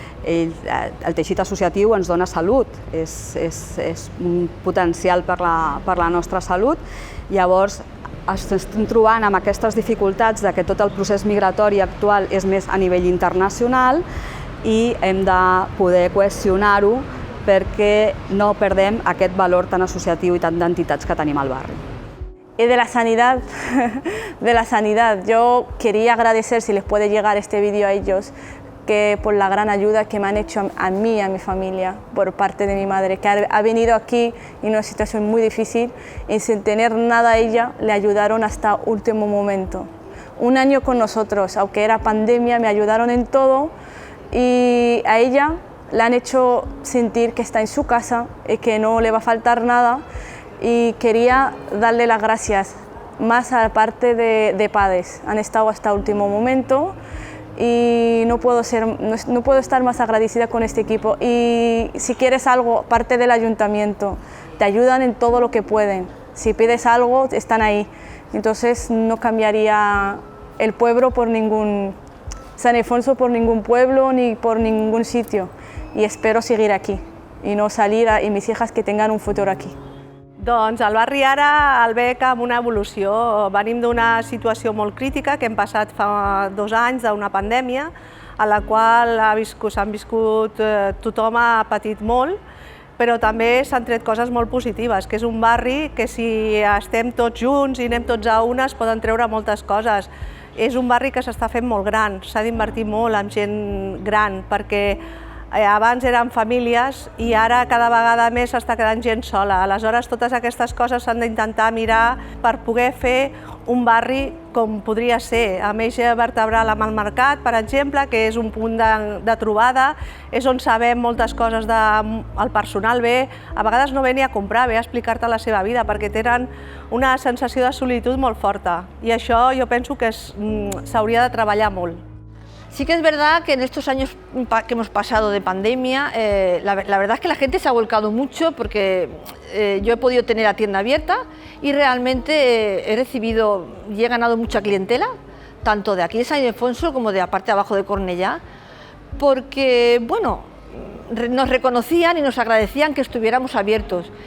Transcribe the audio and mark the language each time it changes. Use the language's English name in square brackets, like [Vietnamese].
[Catalan] El teixit associatiu ens dona salut, és un potencial per la nostra salut, llavors ens estem trobant amb aquestes dificultats de que tot el procés migratori actual és més a nivell internacional i hem de poder cohesionar-ho perquè no perdem aquest valor tan associatiu i tant d'entitats que tenim al barri. [Spanish] De la sanidad, yo quería agradecer, si les puede llegar este vídeo a ellos, que por la gran ayuda que me han hecho a mí y a mi familia por parte de mi madre, que ha venido aquí en una situación muy difícil y sin tener nada a ella le ayudaron hasta último momento. Un año con nosotros, aunque era pandemia, me ayudaron en todo y a ella le han hecho sentir que está en su casa y que no le va a faltar nada, y quería darle las gracias más a la parte de padres. Han estado hasta último momento y no puedo estar más agradecida con este equipo. Y si quieres algo, parte del ayuntamiento, te ayudan en todo lo que pueden. Si pides algo, están ahí. Entonces no cambiaría el pueblo por San Ildefonso por ningún pueblo ni por ningún sitio. Y espero seguir aquí y no salir y mis hijas que tengan un futuro aquí. [Catalan] Doncs el barri ara el veig amb una evolució. Venim d'una situació molt crítica que hem passat fa 2 anys d'una pandèmia a la qual s'han viscut, tothom ha patit molt, però també s'han tret coses molt positives, que és un barri que si estem tots junts i anem tots a una es poden treure moltes coses. És un barri que s'està fent molt gran, s'ha d'invertir molt en gent gran, perquè abans eren famílies i ara cada vegada més s'està quedant gent sola. Aleshores, totes aquestes coses s'han d'intentar mirar per poder fer un barri com podria ser, amb eix vertebral amb el mercat, per exemple, que és un punt de trobada, és on sabem moltes coses del personal ve, a vegades no ve ni a comprar, ve a explicar-te la seva vida, perquè tenen una sensació de solitud molt forta, i això jo penso que s'hauria de treballar molt. [Spanish] Sí que es verdad que en estos años que hemos pasado de pandemia, la verdad es que la gente se ha volcado mucho porque yo he podido tener la tienda abierta y realmente he recibido y he ganado mucha clientela, tanto de aquí de San Ildefonso como de la parte de abajo de Cornellá, porque bueno, nos reconocían y nos agradecían que estuviéramos abiertos.